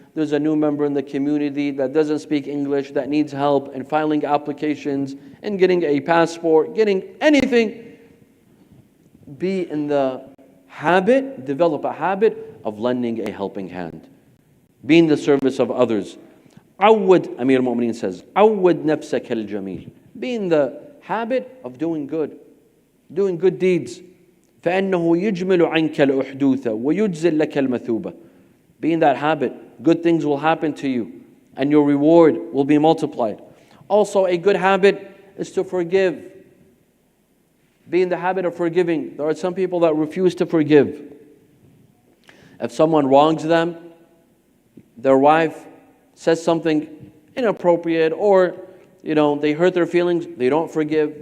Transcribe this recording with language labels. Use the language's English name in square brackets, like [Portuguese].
[English] There's a new member in the community that doesn't speak English, that needs help in filing applications and getting a passport, getting anything. Be in the habit, develop a habit of lending a helping hand. Be in the service of others. [Arabic] عود, [English] Amir al-Mu'mineen says, [Arabic] عود نفسك الجميل. [English] Be in the habit of doing good deeds. [Arabic] فإنه يجمل عنك الأحدوث ويجزل لك المثوبة. [English] Be in that habit. Good things will happen to you, and your reward will be multiplied. Also, a good habit is to forgive. Be in the habit of forgiving. There are some people that refuse to forgive. If someone wrongs them, their wife says something inappropriate, or they hurt their feelings, they don't forgive.